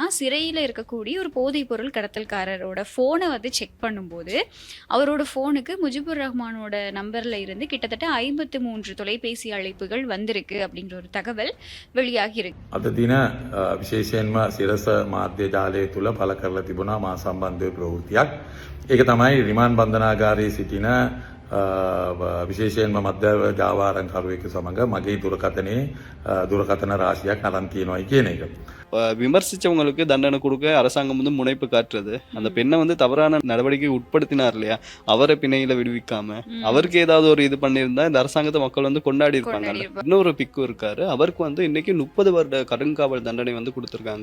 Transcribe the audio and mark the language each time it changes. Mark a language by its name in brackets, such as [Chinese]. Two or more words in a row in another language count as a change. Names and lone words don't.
[Tamil] சிறையில் இருக்கக்கூடிய ஒரு போதைப் பொருள் கடத்தல்காரரோட ஃபோனை வந்து செக் பண்ணும்போது அவரோட ஃபோனுக்கு முஜிபுர் ரஹ்மானோட நம்பரில் இருந்து கிட்டத்தட்ட 53 தொலைபேசி அழைப்புகள் வந்திருக்கு அப்படின்ற ஒரு தகவல் வெளியாகி இருக்கு. [Sinhala] අද දින විශේෂයෙන්ම සිරස මාධ්‍ය ජාලය තුළ පළ කරලා තිබුණා මා සම්බන්ධ ප්‍රවෘත්තියක්. ඒක තමයි රිමාන්ඩ් බන්ධනාගාරයේ සිටින විශේෂයෙන්ම මධ්‍ය ජාවාරම්කරුවෙකු සමග මගේ දුරකථන රාශියක් අරන් තියෙනවායි කියන එක. [Tamil] விமர்சிச்சவங்களுக்கு தண்டனை கொடுக்க அரசாங்கம் வந்து முனைப்பு காட்டுறது, அந்த பெண்ணை வந்து தவறான நடவடிக்கை உட்படுத்தினார் இல்லையா, அவரை பிணையில விடுவிக்காம அவருக்கு ஏதாவது ஒரு இது பண்ணியிருந்தா இந்த அரசாங்கத்தை மக்கள் வந்து கொண்டாடி இருப்பாங்க. இன்னொரு பிக்கு இருக்காரு, அவருக்கு வந்து இன்னைக்கு 30 வருட கடுங்காவல் தண்டனை வந்து கொடுத்துருக்காங்க.